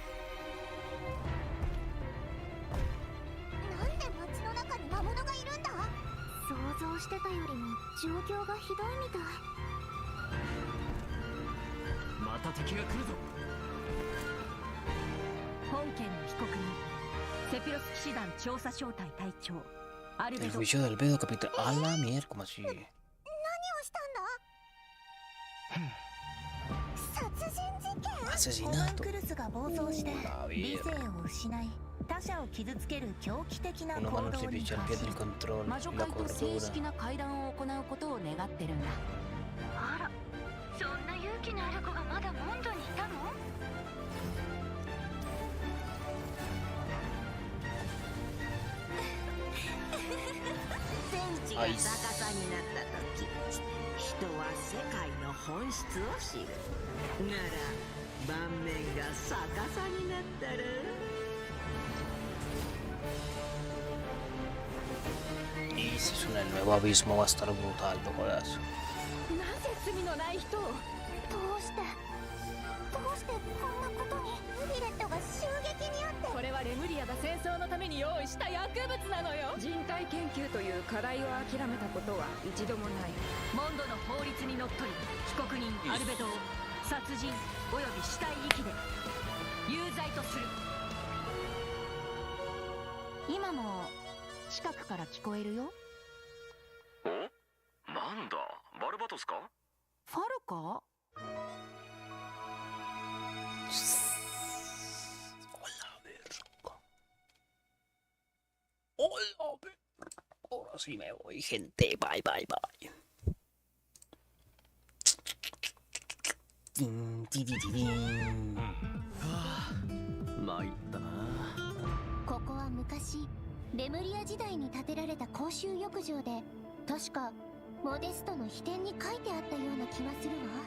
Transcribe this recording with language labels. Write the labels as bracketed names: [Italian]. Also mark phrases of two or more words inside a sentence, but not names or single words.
[Japanese] なんで街の中に魔物がいるんだ？想像してたよりも状況がひどいみたい。また敵が来るぞ。本件の被告人セピロス騎士団調査小隊隊長アルベ [Spanish] El [Japanese] ド。 [Spanish] juicio del Bedo, capitán. A la mierda, ¿cómo así? [Japanese] 何をしたんだ？殺人事件？ [Spanish] Asesinato. [Japanese] クルスが暴走して [Spanish] La [Japanese] 理 [Spanish] verga. [Japanese] 性を失い他者を傷つける狂気的な [Spanish] Un [Japanese] 行 [Spanish] humano [Japanese] 動に [Spanish] artificial [Japanese] 関し [Spanish] pierde el control [Japanese] 魔 [Spanish] y [Japanese] 女 [Spanish] la [Japanese] 会と正 [Spanish] cordura. [Japanese] 式な会談を行うことを願ってるんだ。あら、そんな勇気のある子がまだモンドにいたの？天地が逆さになった時、人は世界の本質を知る。なら盤面が逆さになったら。 [Spanish] Y si suena el nuevo abismo va a estar brutal, no jodas. [Japanese] なぜ罪のない人を？どうしてこんなことに？ヴィレットが襲撃にあって。これはレムリアが戦争のために用意した薬物なのよ。人体研究という課題を諦めたことは一度もない。モンドの法律にのっとり被告人アルベドを殺人および死体遺棄で有罪とする。今も近くから聞こえるよ。お、なんだバルバトスか？ファルか？ [Spanish] Hola, ahora sí me voy, gente. [English] Bye, bye, bye. Tin, tin, tin, tin. [Japanese] 参ったな。ここは昔レムリア時代に建てられた公衆浴場で、確かモデストの秘典に書いてあったような気がするわ。